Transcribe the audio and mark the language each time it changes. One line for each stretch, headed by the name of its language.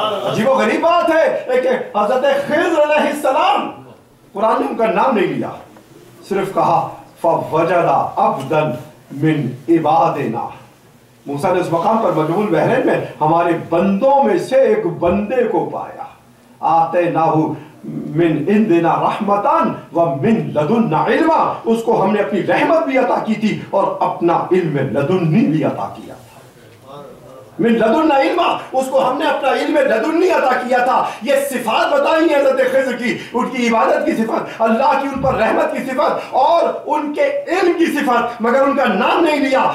Urdu: عجیب و غریب بات ہے کہ حضرت خضر علیہ السلام قرآن نے ان کا نام نہیں لیا، صرف کہا
Arabic: فَوَجَدَ عَبْدًا مِّنْ عِبَادِنَا.
Urdu: موسیٰ نے اس مقام پر مجموع البحرین میں ہمارے بندوں میں سے ایک بندے کو پایا.
Arabic: آتَيْنَاهُ من عندنا رحمتان ومن لدنا علما.
Urdu: اس کو ہم نے اپنی رحمت بھی عطا کی تھی اور اپنا علم لدنی بھی عطا کیا تھا.
Arabic: من لدنا علما،
Urdu: اس کو ہم نے اپنا علم لدنی عطا کیا تھا. یہ صفات بتائی ہیں حضرت خضر کی، ان کی عبادت کی صفت، اللہ کی ان پر رحمت کی صفت اور ان کے علم کی صفت، مگر ان کا نام نہیں لیا.